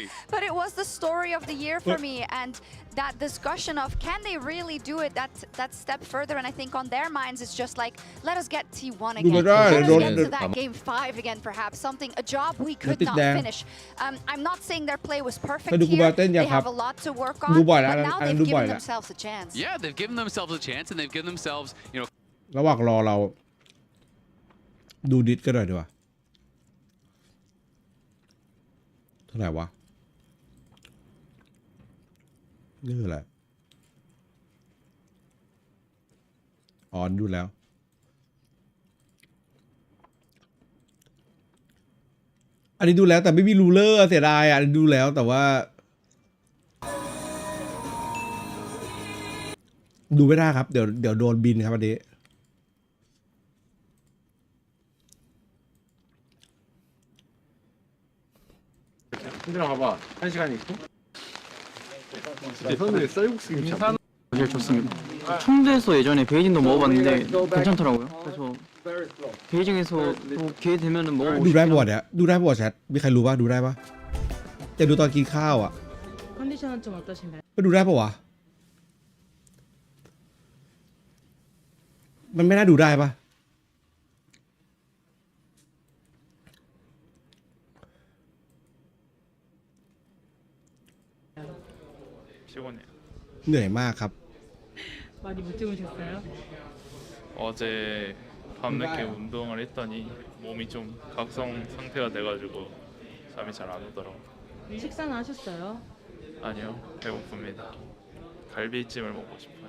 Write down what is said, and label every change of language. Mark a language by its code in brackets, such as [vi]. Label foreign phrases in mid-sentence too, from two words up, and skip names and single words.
[en] But it was the story of the year for me, and that discussion of can they really do it that step further, and I think on their minds it's just like, let us get T1 again. Let us get to that game 5 again, perhaps. Something, a job we could not finish. I'm not saying their play was perfect here. They have a lot to work on, but now they've given themselves a chance. Yeah, they've given themselves a chance, and they've given themselves, you know, [th] ระหว่างรอเราดูดิสก็ได้ดีกว่าเท่าไหร่วะ นี่คืออะไรอ๋อดูแล้วอันนี้ดูแล้วแต่ไม่มีรูเลอร์เสียดายอ่ะดูแล้วแต่ว่าดูไม่ได้ครับเดี๋ยวโดนบินครับอันนี้ [ko] 들어가봐. 1시간 있고. 내 손에 쌀국수 김치. 제일 좋습니다. 청주에서 예전에 베이징도 먹어봤는데 괜찮더라고요. 그래서 베이징에서 또 기회 되면은 먹어보고 [th] ดูได้ [ko] 싶긴 [th] ปะวะ [ko] 합니다. [th] เนี่ยดูได้ปะวะแชทมีใครรู้ป่ะดูได้ปะจะดูตอนกินข้าวอ่ะ [ko] 컨디션은 좀 어떠신가요? [th] ไปดูได้ปะวะมันไม่น่าดูได้ปะ [ko] 피곤해요. [th] เหนื่อยมากครับ [ko] 많이 못 주무셨어요? 어제 밤늦게 운동을 했더니 몸이 좀 각성 상태가 돼가지고 잠이 잘 안 오더라고요. 식사는 하셨어요? 아니요, 배고픕니다. 갈비찜을 먹고 싶어요.